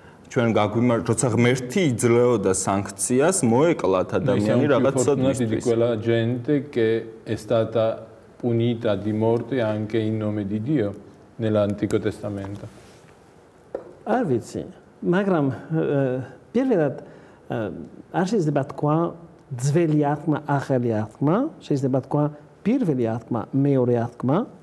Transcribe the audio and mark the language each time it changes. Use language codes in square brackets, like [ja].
[ka] ჩვენ გაგვიმართლა, როცა ღმერთი იძლეოდა სანქციას, მოეკლათ ადამიანი რაღაც ცოდვისთვის. [it] Quella gente che è stata punita di morte anche in nome di Dio nell'Antico Testamento. [ka] არ ვიცი, მაგრამ პირველად არ შეიძლება თქვა ძველი აღთქმა, ახალი აღთქმა, შეიძლება თქვა პირველი აღთქმა, მეორე აღთქმა.